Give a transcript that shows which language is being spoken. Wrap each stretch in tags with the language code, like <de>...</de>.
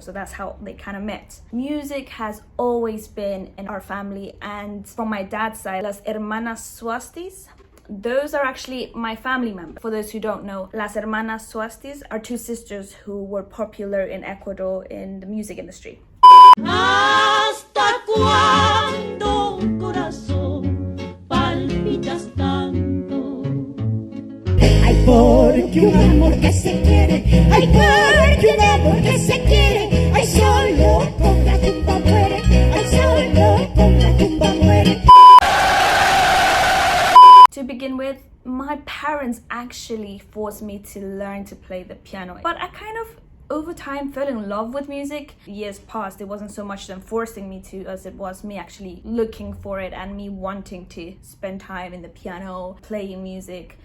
<en>So that's how they kind of met. Music has always been in our family. And from my dad's side, las hermanas Swastis, those are actually my family members. For those who don't know, Las Hermanas Swastis are two sisters who were popular in Ecuador in the music industry.</en> <es>¿Hasta cuándo, corazón, palpitas tanto? Ay, porque un amor que se quiere, ay, porque un amor que se quiere, ay, solo con la tumba muere, ay, solo con la tumba muere.</es> <en>To begin with, my parents actually forced me to learn to play the piano. But I kind of, over time, fell in love with music. Years passed, it wasn't so much them forcing me to as it was me actually looking for it and me wanting to spend time in the piano, playing music.</en>